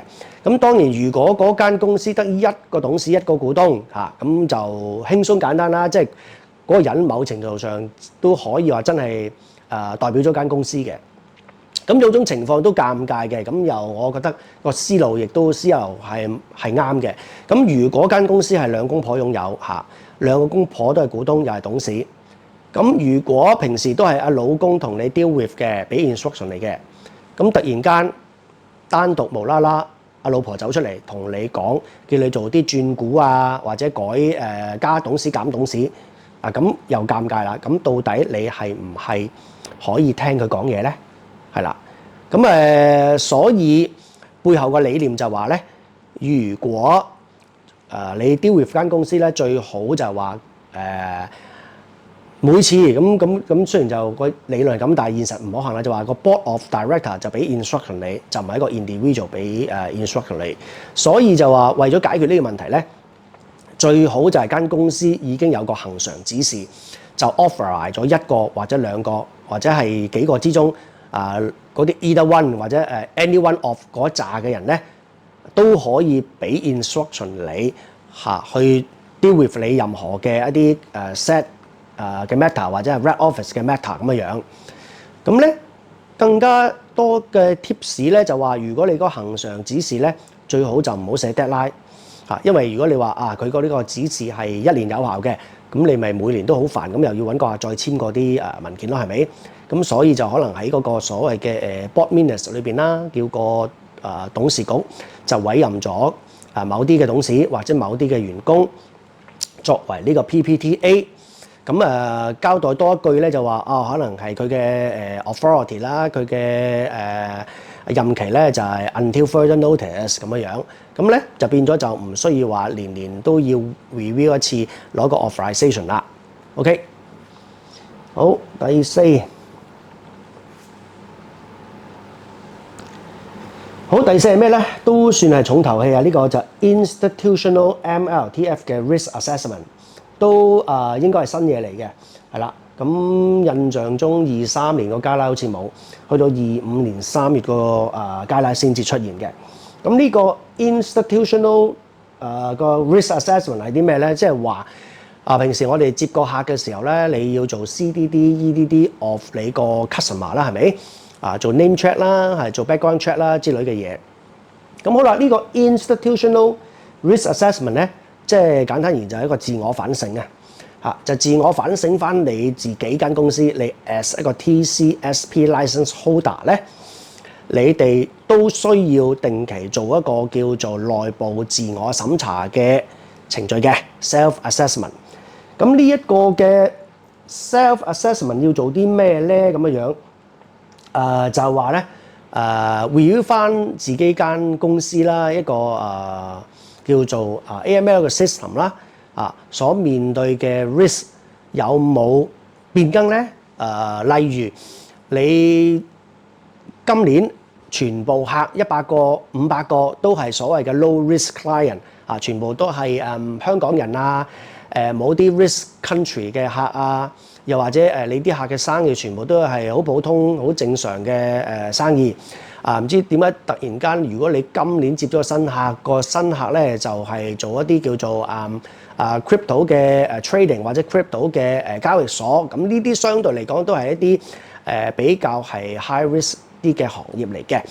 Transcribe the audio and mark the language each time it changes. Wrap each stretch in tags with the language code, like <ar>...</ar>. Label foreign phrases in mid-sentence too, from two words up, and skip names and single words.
<yue>咁當然如果嗰間公司得一個董事一個股東咁就輕鬆簡單啦，即係嗰個人某程度上都可以話真係代表咗間公司嘅。咁有種情況都尷尬嘅，咁又我覺得個思路亦都係啱嘅。咁如果間公司係兩公婆擁有兩個公婆都係股東又係董事，咁如果平時都係阿老公同你</yue> <en>deal with</en> <yue>嘅，俾 instruction 你嘅，咁突然間單獨無啦啦阿老婆走出嚟同你講，叫你做啲轉股或者改加董事減董事咁又尷尬啦。咁到底你係唔係可以聽佢講嘢咧？係啦，咁所以背後嘅理念就話咧，如果你</yue> <en>deal with</en> <yue>間公司咧，最好就係話每次咁雖然就個理論係咁，但係現實唔可行啦。就話個</yue> <en>board of director</en> <yue>就俾 instruction 你，就唔係一個 individual 俾instruction 你。所以就話為咗解決呢個問題咧，最好就係間公司已經有個恆常指示，就 authorize 咗一個或者兩個或者係幾個之中嗰啲</yue> <en>either one</en> <yue>或者</yue> <en>any one of</en> <yue>嗰一紮嘅人咧，都可以俾 instruction 你去</yue> <en>deal with</en> <yue>你任何嘅一啲set嘅 matter 或者係</yue> <en>red office</en> <yue>嘅 matter 咁嘅樣。咁咧更加多嘅 tips 咧就話，如果你個恆常指示咧，最好就唔好寫 deadline 因為如果你話佢個呢個指示係1年有效嘅，咁你咪每年都好煩，咁又要揾個再簽嗰啲文件咯，係咪？咁所以就可能喺嗰個所謂嘅</yue> <en>board minutes</en> <yue>裏邊啦，叫個董事局就委任咗某啲嘅董事或者某啲嘅員工作為呢個 PPTA。咁交代多一句咧，就話可能係佢嘅authority 啦，佢嘅任期咧就係</yue> <en>until further notice</en> <yue>咁樣。咁咧就變咗就唔需要話年年都要 review 一次攞個 authorization 啦。OK， 好，第四。好，第四係咩咧？都算係重頭戲呢個就</yue> <en>institutional MLTF</en> <yue>嘅</yue> <en>risk assessment。</en> <yue>都應該係新嘢嚟嘅，係啦。咁印象中23年個 guideline 好似冇，去到25年3月個guideline先至出現嘅。咁呢個 institutional 個</yue> <en>risk assessment</en> <yue>係啲咩咧？即係話平時我哋接個客嘅時候咧，你要做</yue> <en>CDD、EDD of</en> <yue>你個 customer 啦，係咪？做</yue> <en>name check</en> <yue>啦，係做</yue> <en>background check</en> <yue>啦之類嘅嘢。咁好啦，呢個</yue> <en>institutional risk assessment</en> <yue>咧，即係簡單而言就係一個自我反省就自我反省翻你自己間公司，你 as 一個</yue> <en>TCSP license holder</en> <yue>咧，你哋都需要定期做一個叫做內部自我審查嘅程序嘅</yue> <en>self assessment。</en> <yue>咁呢一個嘅</yue> <en>self assessment</en> <yue>要做啲咩咧？咁樣就係話咧review 翻自己間公司啦，一個叫做AML 嘅 system 啦。所面對嘅 risk 有冇變更咧？例如你今年全部客100個、500個都係所謂嘅</yue> <en>low risk client</en> <yue>全部都係香港人冇啲</yue> <en>risk country</en> <yue>嘅客又或者你啲客嘅生意全部都係好普通、好正常嘅生意唔知點解突然間，如果你今年接咗個新客咧，就係做一啲叫做crypto 嘅trading或者 crypto 嘅交易所，咁呢啲相對嚟講都係一啲比較係</yue> <en>high risk</en> <yue>啲嘅行業嚟嘅。</yue>